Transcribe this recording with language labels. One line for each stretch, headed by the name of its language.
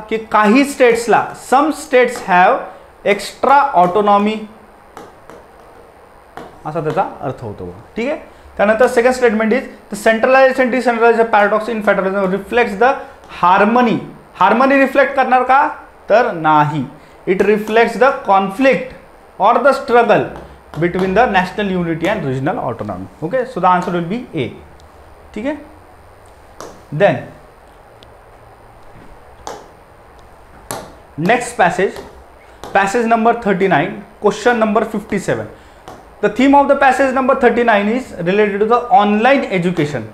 Marathi: की काही स्टेट्सला,
English: some states have extra autonomy,
Marathi: असा त्याचा अर्थ होतो. ठीक आहे, त्यानंतर
English: Second statement is the centralisation decentralisation paradox in federalism reflects the harmony.
Marathi: Harmony reflect करणार का? तर नाही.
English: It reflects the conflict और the struggle between the national unity and regional autonomy. Okay, so the answer will be A.
Marathi: ठीक आहे,
English: Then next passage number 39, question number 57. The theme of the passage number 39 is related to the online education.